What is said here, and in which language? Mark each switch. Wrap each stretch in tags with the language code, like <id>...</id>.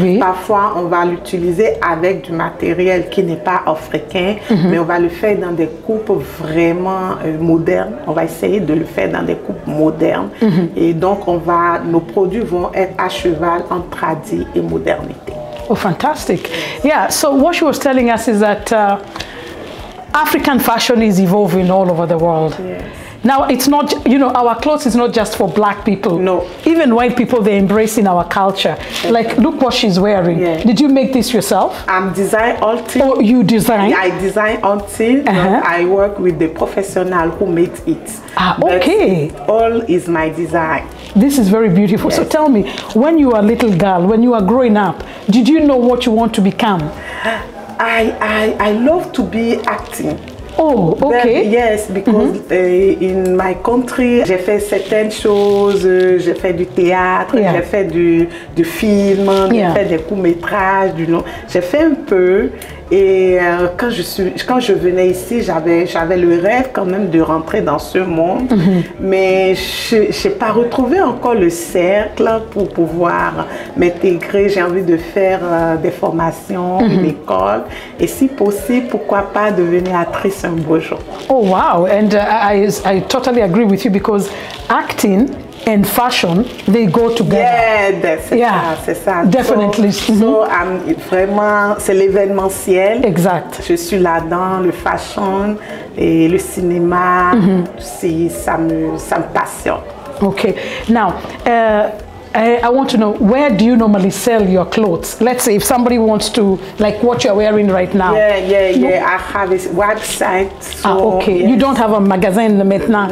<fr>Parfois, on va l'utiliser avec du matériel qui n'est pas africain, mais on va le faire dans des coupes vraiment modernes. On va essayer de le faire dans des coupes modernes. Et donc, nos produits vont être à cheval entre tradi et modernité.</fr> <en>Oh, fantastic. Yeah, so what she was telling us is that African fashion is evolving all over the world. Yes. Now, it's not, our clothes is not just for black people. No. Even white people, they're embracing our culture. Like, look what she's wearing. Yeah. Did you make this yourself? I'm design all things. Oh, you design? Yeah, I design all things. I work with the professional who makes it. Okay. But all is my design. This is very beautiful. Yes. So tell me, when you were a little girl, when you were growing up, did you know what you want to become? I love to be acting. Oh, okay. Yes, because in my country,</en> <fr>j'ai fait certaines choses, j'ai fait du théâtre, j'ai fait du film, j'ai fait des courts-métrages, j'ai fait un peu. Et quand je venais ici, j'avais le rêve quand même de rentrer dans ce monde, mais je n'ai pas retrouvé encore le cercle pour pouvoir m'intégrer. J'ai envie de faire des formations, une école, et si possible, pourquoi pas devenir actrice un beau jour.</fr> <en>Oh wow, and I totally agree with you because acting and fashion, they go together. Yeah,</en> <fr>c'est ça.</fr> <en>Definitely.</en> <fr>So, vraiment, c'est l'événementiel. Exact. Je suis là-dedans, le fashion et le cinéma, ça me passionne.</fr> <en>Okay. Now, I want to know, where do you normally sell your clothes? Let's say if somebody wants to, like what you're wearing right now. Yeah. I have a website. So, okay. Yes. You don't have a</en> <fr>magasin maintenant?</fr>